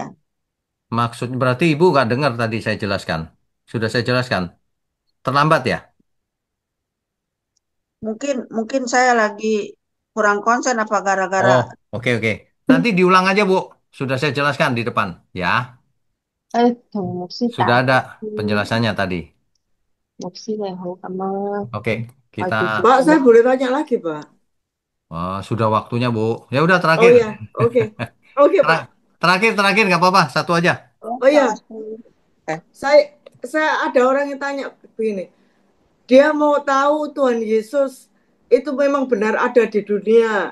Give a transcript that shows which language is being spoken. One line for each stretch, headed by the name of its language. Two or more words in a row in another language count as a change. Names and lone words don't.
Indonesian: Maksud berarti Ibu nggak dengar tadi saya jelaskan. Sudah saya jelaskan. Terlambat ya? Mungkin mungkin saya lagi kurang konsen apa gara-gara Oh, oke, oke. Nanti diulang aja, Bu. Sudah saya jelaskan di depan. Ya,
Cantonese: 同牧師
Indonesian: sudah
Cantonese: 打
Indonesian: ada
Cantonese: 招呼，
Indonesian: penjelasannya tadi.
Cantonese: 牧師你好咁啊，
Indonesian: Oke,
Cantonese: 我
Indonesian: kita
Cantonese: 叫做
Indonesian: Pak, saya
Cantonese: 咩？
Indonesian: boleh tanya lagi, Pak? sudah waktunya, Bu. Ya udah Oh terakhir. ya, oke. Oke, Pak. Terakhir, terakhir nggak apa-apa. Satu aja. Oh ya, saya ada orang yang tanya begini. Dia mau tahu Tuhan Yesus itu memang benar ada di dunia.